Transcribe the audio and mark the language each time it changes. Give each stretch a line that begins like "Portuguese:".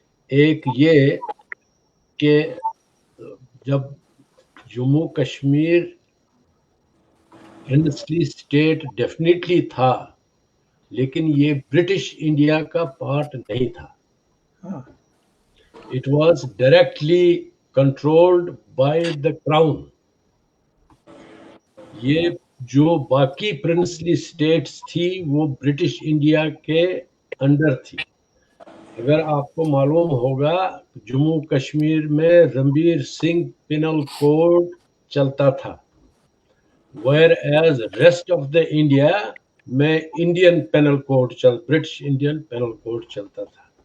Urdu: ایک یہ کہ جب Jammu Kashmir princely state definitely تھا لیکن یہ برٹش انڈیا کا پارٹ نہیں تھا.
English: It was directly controlled by the crown.
Urdu: یہ جو باقی پرنسلی اسٹیٹس تھی وہ برٹش انڈیا کے انڈر تھی. اگر آپ کو معلوم ہوگا جموں کشمیر میں رنبیر سنگھ پینل کوڈ چلتا تھا
English: where as rest of the India
Urdu: میں Indian penal code British Indian penal code چلتا تھا.